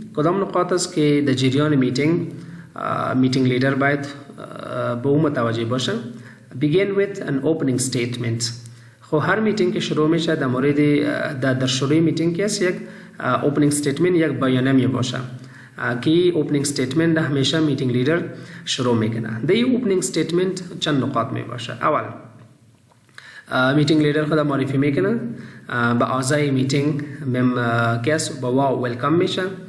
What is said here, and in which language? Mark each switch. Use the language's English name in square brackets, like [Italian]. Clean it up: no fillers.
[Persian] کدام نقاط است که در جریان میتینگ لیدر باید به او متوجه باشه. [English] Begin with an opening statement. [Persian] خب هر میتینگ که شروع میشه در مورد در شروع میتینگ که است یک opening statement یک بیانیه می باشه که opening statement همیشه میتینگ لیدر شروع میکنه. در این opening statement چند نقاط می باشه. اول میتینگ لیدر خود معرفی میکنه، به اعضای میتینگ کس با واو ویلکم میشه.